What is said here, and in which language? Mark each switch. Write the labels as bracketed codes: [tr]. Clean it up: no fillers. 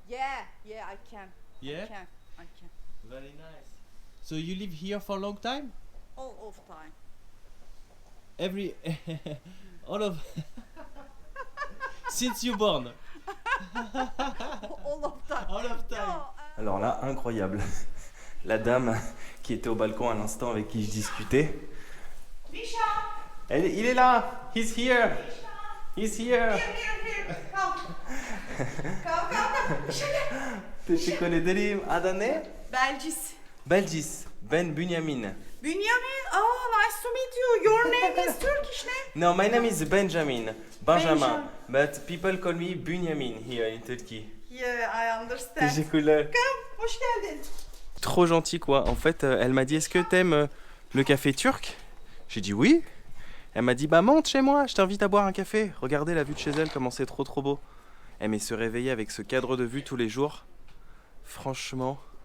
[en] Yeah, I can. Yeah? I can. Very nice. So you live here for a long time? All of time. Every all of since you born. All of time. All of time. No, [fr] Alors là, incroyable. La dame qui était au balcon à l'instant avec qui je discutais. Misha. Il est là. [en] He's here. He's here. Here. Come. Misha gel. [tr] Teşekkür ederim. Adı ne? Belcis. Belcis. Ben Bünyamin. [en] Bünyamin. Oh, nice to meet you. Your name is Turkish name? No, my name is Benjamin. Benjamin. Benjamin. But people call me Bünyamin here in Turkey. Yeah, I understand. [tr] Teşekkürler. Come, hoş geldin. [fr] Trop gentil quoi. En fait, elle m'a dit est-ce que t'aimes le café turc? J'ai dit oui. Elle m'a dit bah monte chez moi, je t'invite à boire un café. Regardez la vue de chez elle, comment c'est trop beau. Elle aimait se réveiller avec ce cadre de vue tous les jours. Franchement,